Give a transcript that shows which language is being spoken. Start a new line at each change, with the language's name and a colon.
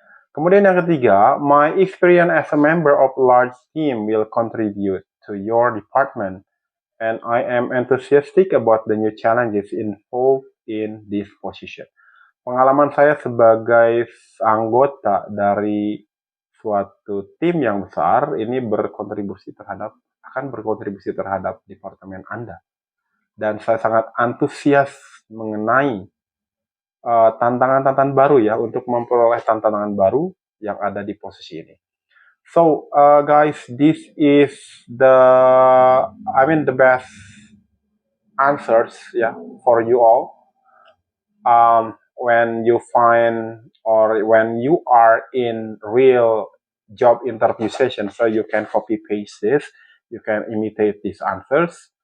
Indonesian: Kemudian yang ketiga,
English: my experience as a member of a large team will contribute to your department, and I am enthusiastic about the new challenges involved in this position.
Indonesian: Pengalaman saya sebagai anggota dari suatu tim yang besar ini akan berkontribusi terhadap departemen Anda. Dan saya sangat antusias mengenai tantangan-tantangan baru ya, untuk memperoleh tantangan baru yang ada di posisi ini.
English: So, guys, this is the best answers for you all. When you find or when you are in real job interview session. So you can copy paste this, you can imitate these answers.